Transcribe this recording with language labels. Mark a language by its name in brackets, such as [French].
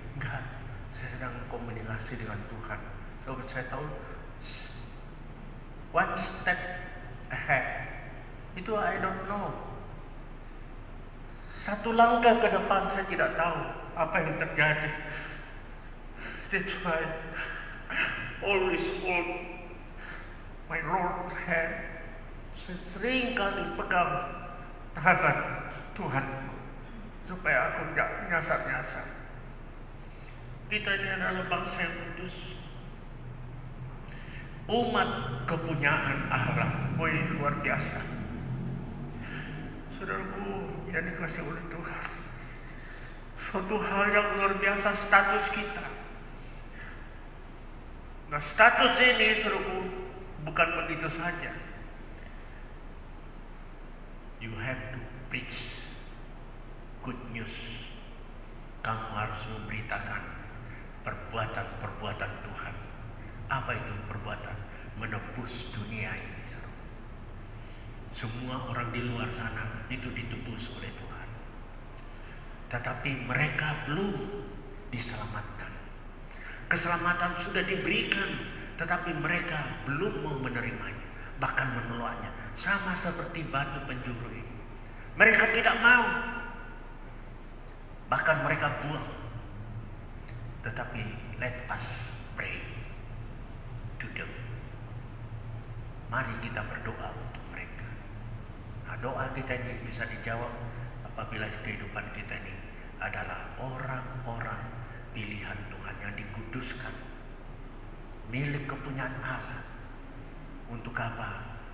[Indonesian] Enggak, saya sedang komunikasi dengan Tuhan. So, saya tahu [English] one step ahead. [Indonesian] Itu [English] I don't know. [Indonesian] Satu langkah ke depan saya tidak tahu apa yang terjadi. [English] That's why I always hold my Lord hand. [Indonesian] Saya sering kali pegang tangan Tuhanku supaya aku tidak nyasar-nyasar. Kita ini adalah bangsa yang kudus, umat kepunyaan Allah. Luar biasa. Saudaraku yang dikasih oleh Tuhan, suatu hal yang luar biasa status kita. Nah, status ini, saudaraku, bukan begitu saja. [English] You have to preach good news. [Indonesian] Kamu harus memberitakan perbuatan-perbuatan Tuhan. Apa itu perbuatan? Menebus dunia ini. Semua orang di luar sana itu ditebus oleh Tuhan, tetapi mereka belum diselamatkan. Keselamatan sudah diberikan, tetapi mereka belum mau menerimanya, bahkan menolaknya. Sama seperti batu penjuru ini, mereka tidak mau, bahkan mereka buang. Tetapi [English] let us pray to them. [Indonesian] Mari kita berdoa untuk mereka. Nah, doa kita ini bisa dijawab apabila kehidupan kita ini adalah orang-orang pilihan Tuhan yang dikuduskan, milik kepunyaan Allah. Untuk apa?